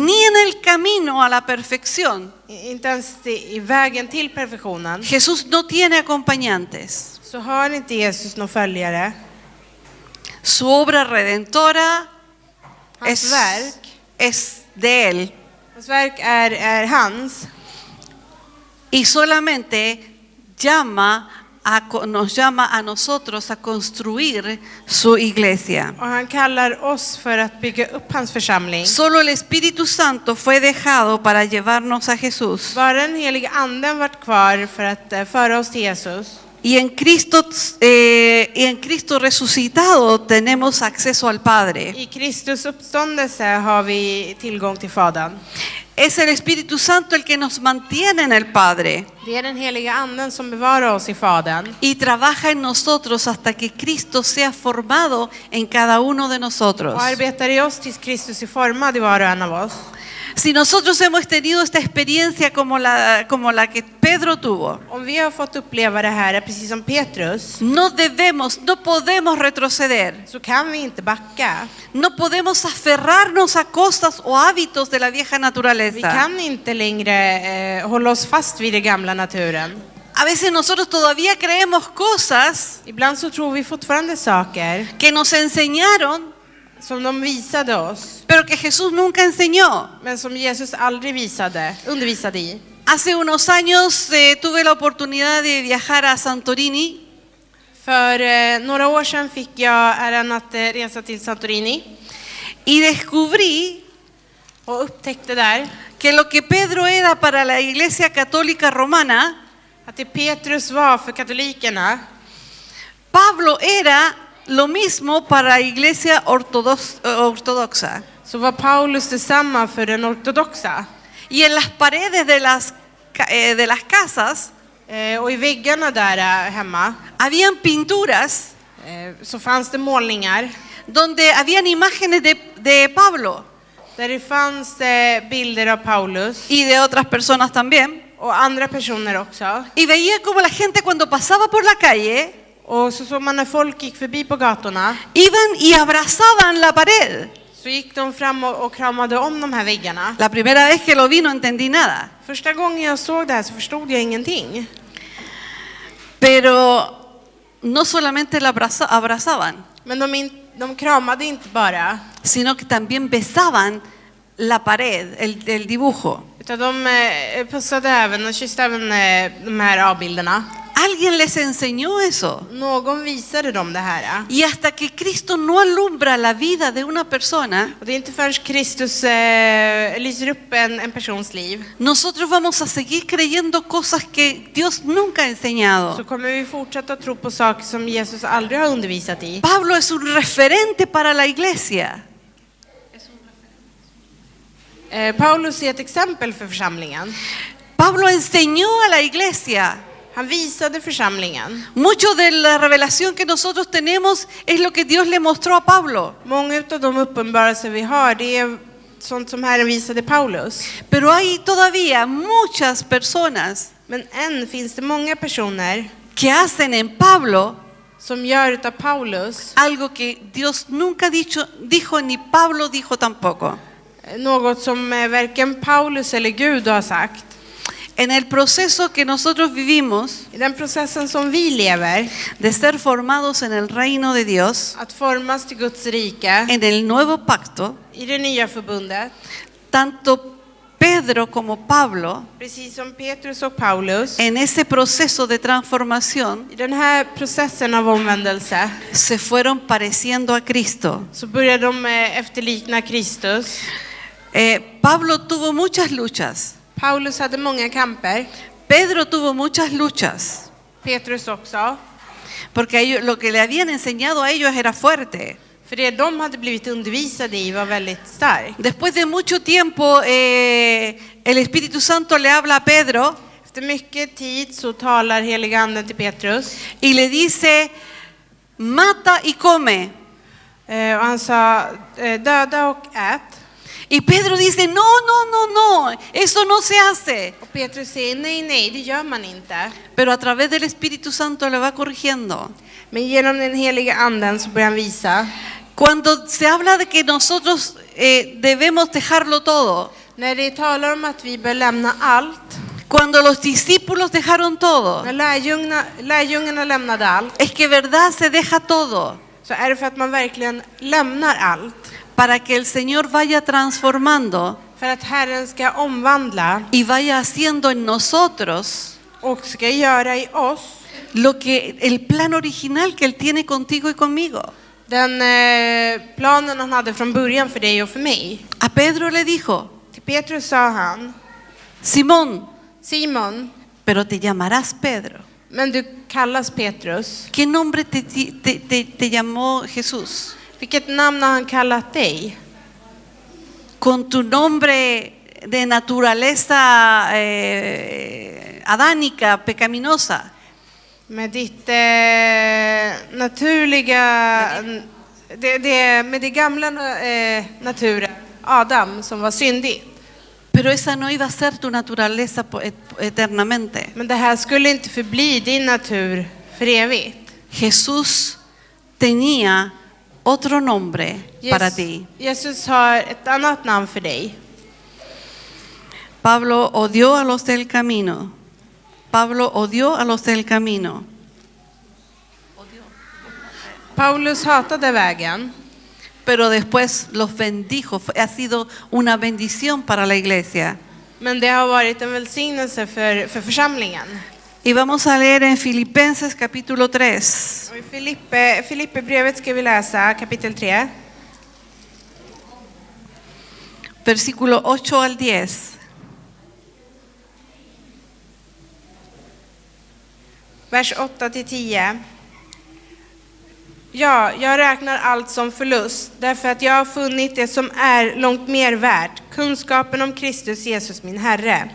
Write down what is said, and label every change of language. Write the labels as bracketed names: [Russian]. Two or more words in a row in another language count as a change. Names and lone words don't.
[Spanish] ni en el camino a la perfección, [Swedish] inte ens i vägen till perfektionen, [Spanish] Jesús no tiene acompañantes. [Swedish] så har inte Jesus någon följare. [Spanish] Su obra redentora [Swedish] Hans verk, [Spanish] es de él [Swedish] hans verk är hans. [Spanish] y solamente nos llama a nosotros a construir su iglesia. [Swedish] Och han kallar oss för att bygga upp hans församling. [Spanish] Solo el Espíritu Santo fue dejado para llevarnos a Jesús. [Swedish] Bara den heliga anden vart kvar för att föra oss till Jesus. [Spanish] Y en Cristo resucitado tenemos acceso al Padre. [Swedish] I Kristus uppståndelse har vi tillgång till Fadern. [Spanish] Es el Espíritu Santo el que nos mantiene en el Padre [Swedish] Det är den heliga anden som bevarar oss i Fadern [Spanish] y trabaja en nosotros hasta que Cristo sea formado en cada uno de nosotros. [Swedish] och arbetar i oss tills Kristus är formad i var och en av oss. [Spanish] Si nosotros hemos tenido esta experiencia como la que Pedro tuvo, [Swedish] Om vi har fått uppleva det här precis som Petrus, [Spanish] no podemos retroceder. [Swedish] så kan vi inte backa. [Spanish] No podemos aferrarnos a cosas o hábitos de la vieja [Swedish] Vi [Spanish] naturaleza. [Swedish] kan inte längre hålla oss fast vid den gamla naturen. [Spanish] A veces nosotros todavía creemos cosas [Swedish] Ibland så tror vi fortfarande saker [Spanish] que nos enseñaron, [Swedish] som de visade oss, [Spanish] pero que Jesús nunca enseñó. [Swedish] men som Jesus aldrig undervisade i. [Spanish] Hace unos años tuve la oportunidad de viajar a Santorini [Swedish] För några år sedan fick jag äran att resa till Santorini [Spanish] y descubrí [Swedish] och upptäckte där [Spanish] que lo que Pedro era para la Iglesia Católica Romana, [Swedish] att det Petrus var för katolikerna, [Spanish] Pablo era lo mismo para la Iglesia Ortodoxa. [Swedish] så var Paulus detsamma för den ortodoxa. [Spanish] Y en las paredes de las casas [Swedish] Och i väggarna där hemma [Spanish] habían pinturas [Swedish] så fanns det målningar [Spanish] donde habían imágenes de Pablo [Swedish] där det fanns bilder av Paulus [Spanish] y de otras personas también. [Swedish] och andra personer också. [Spanish] Y veía como la gente cuando pasaba por la calle [Swedish] Och så såg man när folk gick förbi på gatorna, [Spanish] iban y abrazaban la pared. [Swedish] så gick de fram och kramade om de här väggarna. [Spanish] La primera vez que lo vi no entendí nada. [Swedish] Första gången jag såg det här så förstod jag ingenting. [Spanish] Pero no solamente la abrazaban, [Swedish] Men de kramade inte bara, [Spanish] sino que también besaban la pared, el dibujo. [Swedish] utan de pussade även och kysste även de här avbilderna. [Spanish] Alguien les enseñó eso. [Swedish] Någon visade dem det här. [Spanish] Y hasta que Cristo no alumbra la vida de una persona, [Swedish] Och det är inte förrän Kristus lyser upp en persons liv, [Spanish] nosotros vamos a seguir creyendo cosas que Dios nunca ha [Swedish] så [Spanish] enseñado. [Swedish] kommer vi fortsätta tro på saker som Jesus aldrig har undervisat i. [Spanish] Pablo es un referente para la iglesia. [Swedish] Paulus är ett exempel för församlingen. [Spanish] Pablo enseñó a la iglesia. [Swedish] Han visade församlingen. [Spanish] Mucho de la revelación que nosotros tenemos es lo que Dios le mostró a Pablo. [Swedish] Många av de uppenbarelser vi har, det är sånt som Herren visade Paulus. [Spanish] Pero hay todavía muchas personas [Swedish] Men än finns det många personer [Spanish] que hacen en Pablo [Swedish] som gör utav Paulus [Spanish] algo que Dios nunca dijo ni Pablo dijo tampoco. [Swedish] något som varken Paulus eller Gud har sagt. [Spanish] En el proceso que nosotros vivimos [Swedish] I den processen som vi lever, [Spanish] de ser formados en el reino de Dios, [Swedish] att formas till Guds rike, [Spanish] en el nuevo pacto, [Swedish] i det nya förbundet, [Spanish] tanto Pedro como Pablo, [Swedish] precis som Petrus och Paulus, [Spanish] en ese proceso de transformación, [Swedish] i den här processen av omvändelse, [Spanish] se fueron pareciendo a Cristo. [Swedish] så började de efterlikna Kristus. [Spanish] Pablo tuvo muchas luchas. [Swedish] Paulus hade många kamper, [Spanish] Pedro tuvo muchas luchas. [Swedish] Petrus också. [Spanish] Porque lo que le habían enseñado a ellos era fuerte. [Swedish] För det de hade blivit undervisade i var väldigt starkt. [Spanish] Después de mucho tiempo, el Espíritu Santo le habla a Pedro [Swedish] Efter mycket tid så talar heliga anden till Petrus. [Spanish] y le dice, mata y come. [Swedish] Och han sa, döda och ät. [Spanish] Y Pedro dice, no, eso no se hace. [Swedish] Och Petrus säger, nej, det gör man inte. [Spanish] Pero a través del Espíritu Santo le va corrigiendo. [Swedish] Men genom den heliga anden så börjar han visa. [Spanish] Cuando se habla de que nosotros debemos dejarlo todo, [Swedish] När det talar om att vi bör lämna allt, [Spanish] cuando los discípulos dejaron todo, [Swedish] när lärjungarna lämnade allt, [Spanish] es que verdad se deja todo [Swedish] så är det för att man verkligen lämnar allt. [Spanish] para que el Señor vaya transformando [Swedish] För att Herren ska omvandla [Spanish] y vaya haciendo en nosotros [Swedish] och ska göra i oss [Spanish] lo que el plan original que Él tiene contigo y conmigo. [Swedish] den planen han hade från början för dig och för mig. [Spanish] A Pedro le dijo, [Swedish] Till Petrus sa han, [Spanish] Simón, [Swedish] Simon, [Spanish] pero te llamarás Pedro. [Swedish] men du kallas Petrus. [Spanish] ¿Qué nombre te llamó Jesús? [Swedish] Vilket namn har han kallat dig? [Spanish] Con tu nombre de naturaleza adánica, pecaminosa. [Swedish] Med ditt naturliga, med det gamla naturen, Adam som var syndig. [Spanish] Pero esa no iba a ser tu naturaleza eternamente. [Swedish] Men det här skulle inte förbli din natur för evigt. [Spanish] Jesús tenía otro nombre para ti. [Swedish] Jesus har ett annat namn för dig. [Spanish] Pablo odió a los del camino. Pablo odió a los del camino. [Swedish] Paulus hatade vägen. [Spanish] Pero después los bendijo. Ha sido una bendición para la iglesia. [Swedish] Men det har varit en välsignelse för församlingen. [Spanish] Y vamos a leer en Filipenses capítulo 3. [Swedish] Och i Filippebrevet ska vi läsa kapitel 3. [Spanish] Versículo 8 al 10. [Swedish] Vers 8-10. Ja, jag räknar allt som förlust, därför att jag har funnit det som är långt mer värt, kunskapen om Kristus Jesus min Herre.